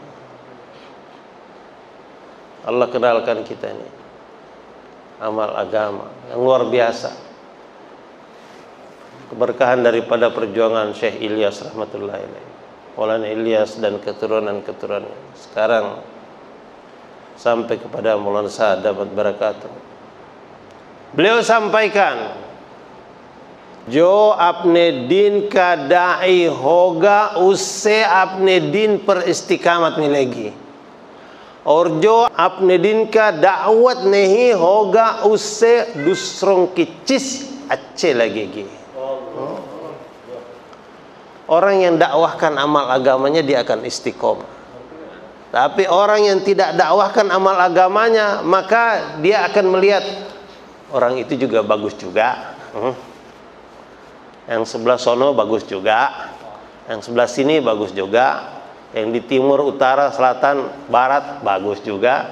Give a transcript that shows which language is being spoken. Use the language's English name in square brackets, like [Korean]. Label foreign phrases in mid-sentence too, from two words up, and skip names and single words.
[Indonesian] Allah kenalkan kita ini amal agama yang luar biasa. Keberkahan daripada perjuangan Syekh Ilyas [Arabic] رحمة الله عليه. [Indonesian] Maulana Ilyas dan keturunan-keturunannya. Sekarang sampai kepada Maulana Sa'ad dapat barakatuh. Beliau sampaikan [Hindi] जो अपने दिन का दाई होगा उससे अपने दिन पर इस्तिकामत मिलेगी और जो अपने दिन का दावत नहीं होगा उससे दूसरों की चीज अच्छे लगेगी. [Indonesian] Orang yang dakwahkan amal agamanya dia akan istiqomah. Tapi orang yang tidak dakwahkan amal agamanya maka dia akan melihat orang itu juga bagus juga. Yang sebelah sono bagus juga, yang sebelah sini bagus juga, yang di timur, utara, selatan, barat bagus juga.